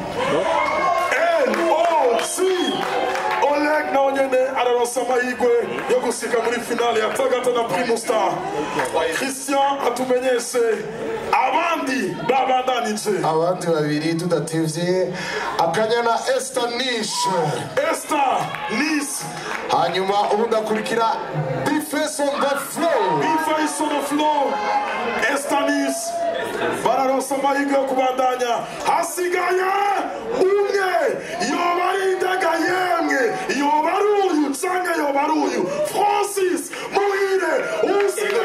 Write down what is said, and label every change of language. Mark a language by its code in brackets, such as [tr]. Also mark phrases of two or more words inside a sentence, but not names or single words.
[rn] Oleg nawe nyene araronse amahirwe yo gushika muri finale ya Tagata na Primus Star. Christian atumenyeshe abandi babandanije abandi babiri tudatevye Akanyana Estanish hanyuma ubundi akurikira Face on the floor Estanish bararonse amahirwe yo kubandanya. Hasigaye umwe yoba ari indaga yemwe yoba ari uyu canke yoba ari uyu Francis Muhire